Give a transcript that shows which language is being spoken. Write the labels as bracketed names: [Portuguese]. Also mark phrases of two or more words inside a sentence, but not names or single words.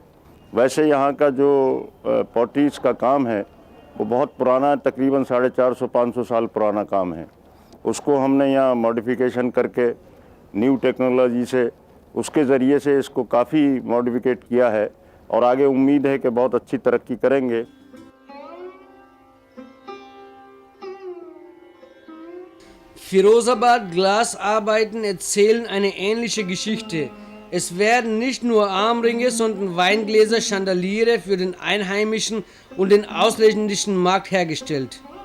[Hindi] वैसे यहाँ का जो पॉटीज़ का काम है वो बहुत पुराना है, तकरीबन 450-500 साल पुराना काम है। उसको हमने यहाँ मॉडिफिकेशन करके न्यू टेक्नोलॉजी से, उसके ज़रिए से इसको काफ़ी मॉडिफिकेट किया है और आगे उम्मीद है कि बहुत अच्छी तरक्की करेंगे। [German] Firozabad Glasarbeiten erzählen eine ähnliche Geschichte. Es werden nicht nur Armringe, sondern Weingläser, Chandeliere für den einheimischen und den ausländischen Markt hergestellt.